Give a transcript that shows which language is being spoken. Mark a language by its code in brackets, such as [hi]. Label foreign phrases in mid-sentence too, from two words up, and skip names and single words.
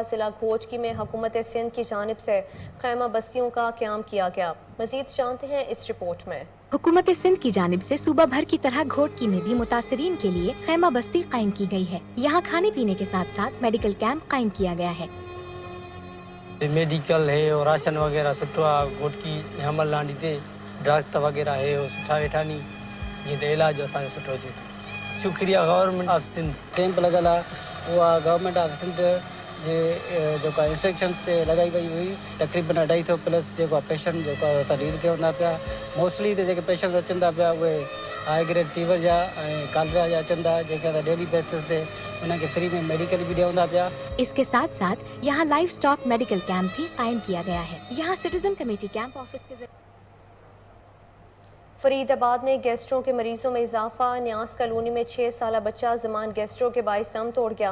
[ur] ضلع گھوچکی میں حکومت سندھ کی جانب سے خیمہ بستیوں کا قیام کیا گیا. مزید جانتے ہیں اس رپورٹ میں. حکومت سندھ کی جانب سے صوبہ بھر کی طرح گھوٹکی میں بھی متاثرین کے لیے خیمہ بستی قائم کی گئی ہے. یہاں کھانے پینے کے ساتھ ساتھ [en] medical camp [ur] قائم کیا گیا ہے. میڈیکل ہے اور راشن وغیرہ [sd] सुठा घोटकी हमल लांडी ते डॉक्टर वगैरह है और सुठा वेठा नी ये इलाज असांजो सुठो थिए। शुक्रिया [en] Government of Sindh. [sd] कैंप लॻल आहे उहा [en] Government of Sindh [sd] जे जेका इंस्ट्रक्शंस ते लॻाई वई हुई। तक़रीबन 250 प्लस जेको पेशेंट जेका तरीर के हूंदा पिया। मोस्टली त जेके पेशेंट अचनि था पिया उहे [en] high grade fever [sd] जा ऐं कालरा जा अचनि था, जेके त [en] daily basis [sd] ते उन्हनि खे फ्री में मेडिकल भी ॾियंदा पिया। [ur] اس کے ساتھ ساتھ یہاں [en] life stock medical camp [ur] بھی قائم کیا گیا ہے. [en] यहाँ citizen committee camp office के [ur] فریدآباد میں گیسٹرو کے مریضوں میں اضافہ. نیاس کالونی میں 6 سالہ بچہ زمان گیسٹرو کے باعث دم توڑ گیا.